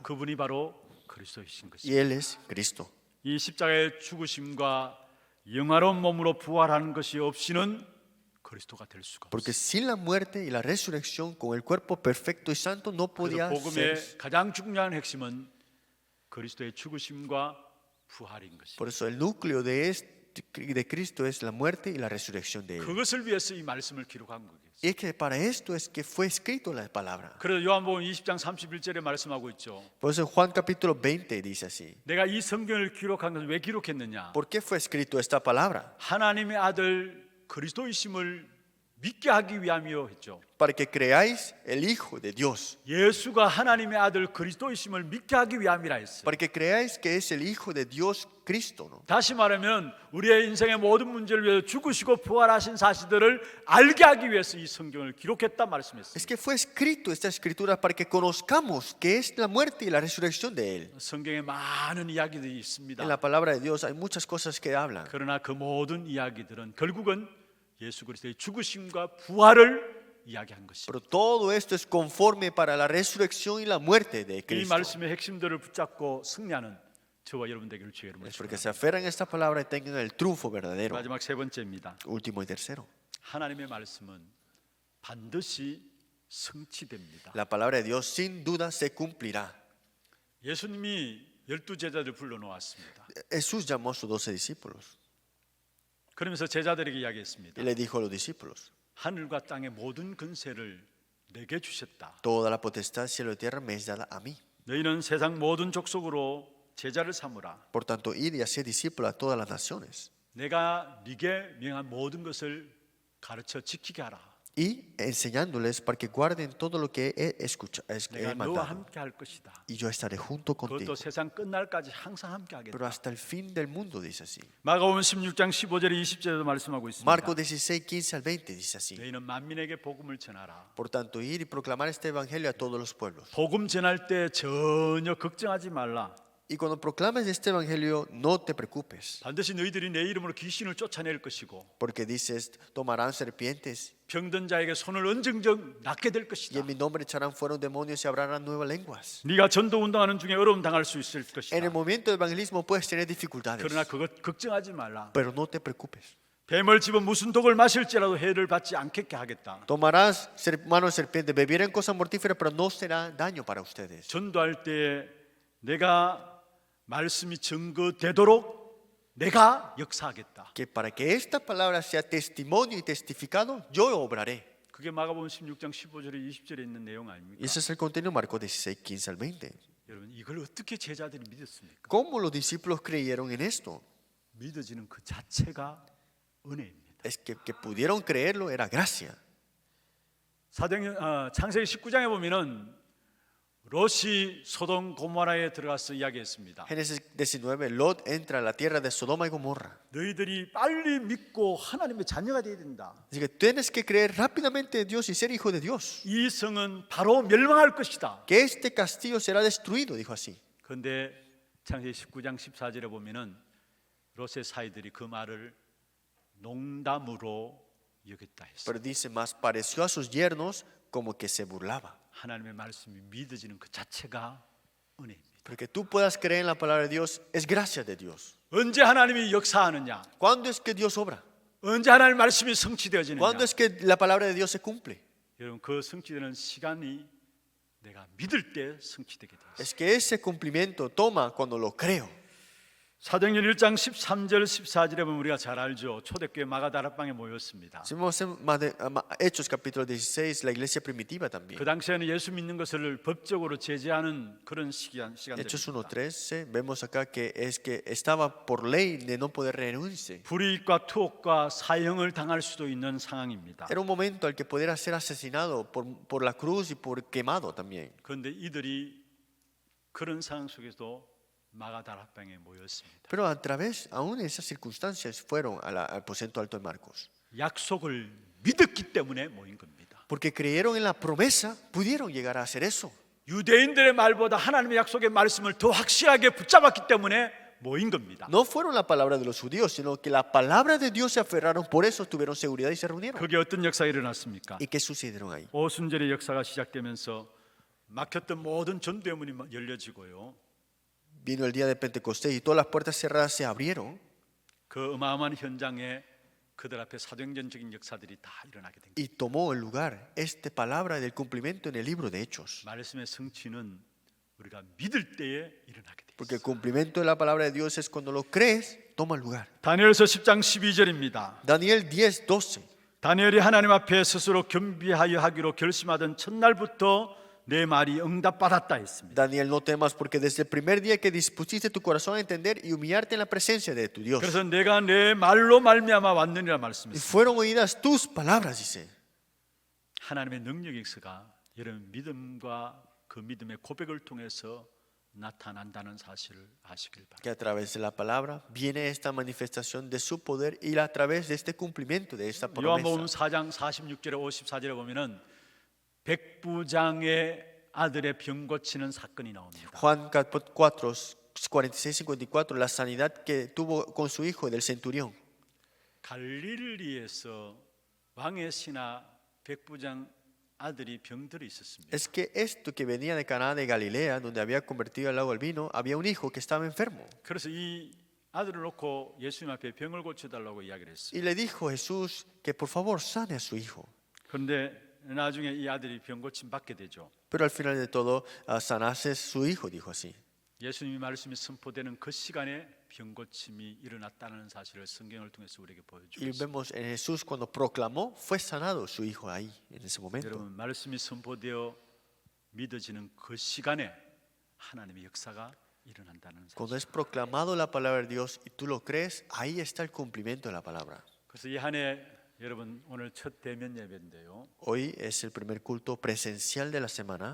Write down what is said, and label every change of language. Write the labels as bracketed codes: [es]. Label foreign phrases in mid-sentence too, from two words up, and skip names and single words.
[ko] 그분이 바로 그리스도이신 [es] Y [ko] 것입니다. [es] Él es Cristo. [ko] 이 십자가의 죽으심과 영화로운 몸으로 부활하는 것이 없이는 그리스도가 될 수가 [es] Porque [ko] 없습니다. [es] sin la muerte y la resurrección, con el cuerpo perfecto y santo, no [ko] 그래서 [es] podía ser. [ko] 복음의 가장 중요한 핵심은 그리스도의 죽으심과 부활인 것입니다. [es] Por eso el núcleo de Cristo es la muerte y la resurrección de Él. [ko] 그것을 위해서 이 말씀을 기록한 거겠어요. [es] Y es que para esto es que fue escrito la palabra. [ko] 그래서 요한복음 20장 31절에 말씀하고 있죠. [es] Por eso Juan capítulo 20 dice así. [ko] 내가 이 성경을 기록한 것을 왜 기록했느냐? [es] ¿Por qué fue escrito esta palabra? [ko] 하나님의 아들 그리스도이심을 믿게 하기 위함이요 했죠. [es] Para que creáis el Hijo de Dios. [ko] 예수가 하나님의 아들 그리스도이심을 믿게 하기 위함이라 했어요. [es] Para que creáis que es el Hijo de Dios Cristo, ¿no? [ko] 다시 말하면 우리의 인생의 모든 문제를 위해서 죽으시고 부활하신 사실들을 알게 하기 위해서 이 성경을 기록했다 [es] Es [ko] 말씀했습니다. [es] que fue escrito esta escritura para que conozcamos que es la muerte y la resurrección de Él. [ko] 성경에 많은 이야기들이 있습니다. [es] En la palabra de Dios hay muchas cosas que hablan. [ko] 그러나 그 모든 이야기들은 결국은 예수 그리스도의 죽으심과 부활을 이야기한 것입니다. [es] Pero todo esto es conforme para la resurrección y la muerte de [ko] 이 [es] Cristo. [ko] 말씀의 핵심들을 붙잡고 승리하는 저와 여러분 되기를 주의 이름으로 [es] Es porque [ko] 축원합니다. [es] se aferran a esta palabra y tengan el triunfo verdadero. [ko] 마지막 세 번째입니다. [es] Último y tercero. [ko] 하나님의 말씀은 반드시 성취됩니다. [es] La palabra de Dios sin duda se cumplirá. [ko] 예수님이 12제자들을 불러놓았습니다. [es] Jesús llamó a sus 12 discípulos [ko] 그러면서 제자들에게 이야기했습니다. [es] y le dijo a los discípulos: [ko] 하늘과 땅의 모든 근세를 내게 주셨다. [es] Toda la potestad del cielo y tierra me es dada a mí. [ko] 너희는 세상 모든 족속으로 제자를 삼으라. [es] Por tanto, id y haced discípulos a todas las naciones [ko] 내가 네게 명한 모든 것을 가르쳐 지키게 하라. [es] y enseñándoles para que guarden todo lo que he [ko] 내가 너와 [es] mandado. [ko] 함께 할 것이다. [es] Y yo estaré junto contigo. [ko] 그것도 세상 끝날까지 항상 함께 하겠다. [es] Pero hasta el fin del mundo, dice así. [ko] 마가복음 16장 15절에 20절에도 말씀하고 있습니다. [es] Marcos 16, 15 al 20 dice así. [ko] 너희는 만민에게 복음을 전하라. [es] Por tanto, ir y proclamar este evangelio a todos los pueblos. [ko] 복음 전할 때 전혀 걱정하지 말라. [es] Y cuando proclames este evangelio, no te preocupes, [ko] 반드시 너희들이 내 이름으로 귀신을 쫓아낼 것이고 [es] porque dices, tomarán serpientes [ko] 병든 자에게 손을 언증적 낫게 될 [es] y [ko] 것이다. [es] en mi nombre echarán fuera demonios y hablarán nuevas lenguas. [ko] 네가 전도 운동하는 중에 어려움 당할 수 있을 것이다. [es] En el momento del evangelismo puedes tener dificultades, [ko] 그러나 그것 걱정하지 말라. [es] pero no te preocupes. [ko] 뱀을 집어 무슨 독을 마실지라도 해를 받지 않게 하겠다. [es] Tomarás mano de serpiente, beberán cosas mortíferas, pero no será daño para ustedes. [ko] 전도할 때 내가 말씀이 증거되도록 내가 역사하겠다. [es] Que para que esta palabra sea testimonio y testificado, yo obraré. [ko] 그게 마가복음 16장 15절에 20절에 있는 내용 아닙니까? [es] Y ese es el contenido de Marcos 16, 15 al 20. [ko] 여러분 이걸 어떻게 제자들이 믿었습니까? [es] ¿Cómo los discípulos creyeron en esto? [ko] 믿어지는 그 자체가 은혜입니다. [es] Es que pudieron creerlo era gracia. [ko] 창세기 19장에 보면은 롯이 소돔 고모라에 들어가서 이야기했습니다. [es] Génesis 19, Lot entra a la tierra de Sodoma y Gomorra. [ko] 너희들이 빨리 믿고 하나님의 자녀가 되어야 된다. [es] Así que tienes que creer rápidamente en Dios y ser hijo de Dios. [ko] 이 성은 바로 멸망할 것이다. [es] Que este castillo será destruido, dijo así. [ko] 그런데 창세기 19장 14절에 보면은 롯의 사이들이 그 말을 농담으로 여겼다 했어요. [es] Pero dice, más pareció a sus yernos como que se burlaba. [ko] 하나님의 말씀이 믿어지는 그 자체가 은혜입니다. [es] Porque tú puedas creer en la palabra de Dios es gracia de Dios. [ko] 언제 하나님이 역사하느냐? [es] ¿Cuándo es que Dios obra? [ko] 언제 하나님의 말씀이 성취되어지느냐? [es] ¿Cuándo es que la palabra de Dios se cumple? [ko] 여러분 그 성취되는 시간이 내가 믿을 때 성취되게 되어 있어요. [es] Es que ese cumplimiento toma cuando lo creo. [ko] 사도행전 1장 13절 14절에 보면 우리가 잘 알죠. 초대교회 마가다락방에 모였습니다. [es] Si vemos en Hechos capítulo 16, la iglesia primitiva también. [ko] 그 당시에는 예수 믿는 것을 법적으로 제재하는 그런 시간들입니다. [es] Hechos 1:13, vemos acá que es que estaba por ley de no poder reunirse. [ko] 불이익과 투옥과 사형을 당할 수도 있는 상황입니다. [es] Era un momento al que pudiera ser asesinado por la cruz y por quemado también. [ko] 그런데 이들이 그런 상황 속에서도 마가다락방에 모였습니다. [es] Pero a través, aún de esas circunstancias, fueron al aposento alto de Marcos. [ko] 약속을 믿었기 때문에 모인 겁니다. [es] Porque creyeron en la promesa, pudieron llegar a hacer eso. [ko] 유대인들의 말보다 하나님의 약속의 말씀을 더 확실하게 붙잡았기 때문에 모인 겁니다. [es] No fueron la palabra de los judíos, sino que la palabra de Dios se aferraron, por eso tuvieron seguridad y se reunieron. [ko] 그게 어떤 역사가 일어났습니까? [es] ¿Y qué sucedieron ahí? [ko] 오순절의 역사가 시작되면서 막혔던 모든 전도의 문이 열려지고요. [es] Vino el día de Pentecostés y todas las puertas cerradas se abrieron. [ko] 그 어마어마한 현장에 그들 앞에 사도행전적인 역사들이 다 일어나게 된 거예요. [es] Y tomó el lugar esta palabra del cumplimiento en el libro de Hechos. [ko] 말씀의 성취는 우리가 믿을 때에 일어나게 돼 [es] Porque el [ko] 있어요. [es] cumplimiento de la palabra de Dios es cuando lo crees, toma lugar. [ko] 다니엘서 10장 12절입니다. [es] Daniel 10:12. [ko] 다니엘이 하나님 앞에 스스로 겸비하여 하기로 결심하던 첫날부터 내 말이 응답받았다 했습니다. [es] Daniel, no temas porque desde el primer día que dispusiste tu corazón a entender y humillarte en la presencia de tu Dios. [ko] 그래서 내가 내 말로 말미암아 왔느니라 [es] Y [ko] 말씀했습니다. [es] fueron oídas tus palabras, dice. [ko] 하나님의 능력의 역사가 여러분 믿음과 그 믿음의 고백을 통해서 나타난다는 사실을 아시길 바랍니다. [es] Que a través de la palabra viene esta manifestación de su poder y a través de este cumplimiento de esta [ko] 요한복음 [es] promesa. [ko] 4장 46절에 54절에 보면은 백부장의 아들의 병 고치는 사건이 나옵니다. [es] Juan 46:54, la sanidad que tuvo con su hijo del centurión. [ko] 갈릴리에서 왕의 신하 백부장 아들이 병들어 있었습니다. [es] Es que esto que venía de Caná de Galilea, donde había convertido el agua al vino, había un hijo que estaba enfermo. [ko] 그래서 이 아들을 놓고 예수님 앞에 병을 고쳐달라고 이야기를 했어요. [es] Y le dijo Jesús que por favor sane a su hijo. [ko] 그런데 나중에 이 아들이 병 고침 받게 되죠. [es] Pero al final de todo, sanase su hijo, dijo así. [ko] 예수님의 말씀이 선포되는 그 시간에 병 고침이 일어났다는 사실을 성경을 통해서 우리에게 보여주고 [es] Y [ko] 있습니다. [es] vemos en Jesús cuando proclamó, fue sanado su hijo ahí, en ese momento. [ko] 여러분 말씀이 선포되어 믿어지는 그 시간에 하나님의 역사가 일어난다는 [es] Cuando [ko] 사실. [es] es proclamado la palabra de Dios y tú lo crees, ahí está el cumplimiento de la palabra. [ko] 그래서 이 한 해 여러분 오늘 첫 대면 예배인데요. [es] Hoy es el primer culto presencial de la semana.